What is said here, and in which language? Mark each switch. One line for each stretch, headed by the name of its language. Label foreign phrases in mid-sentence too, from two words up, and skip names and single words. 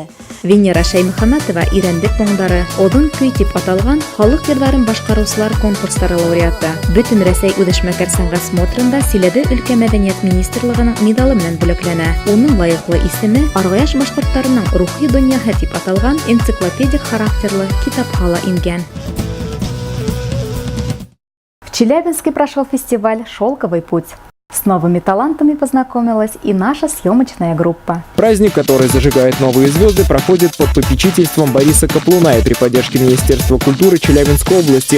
Bashkir: Венера Шаймөхәмәтова ирәндек моңдары, одын көй дип аталган халык йырларын башкаручылар конкурслары лауреаты. Бөтен Рәсәй үҙешмәкәр сәнгать смотрында Силәбе өлкә мәдәният министрлыгының медалы белән бүләкләнә. Уның лаеклы исеме Аргаяш башкортларының рухи дөньяһы дип аталган энциклопедик характерлы китапка ла ингән.
Russian: В Челябинске прошел фестиваль «Шелковый путь». С новыми талантами познакомилась и наша съемочная группа. Праздник, который зажигает новые звезды, проходит под попечительством Бориса Каплуна и при поддержке Министерства культуры Челябинской области.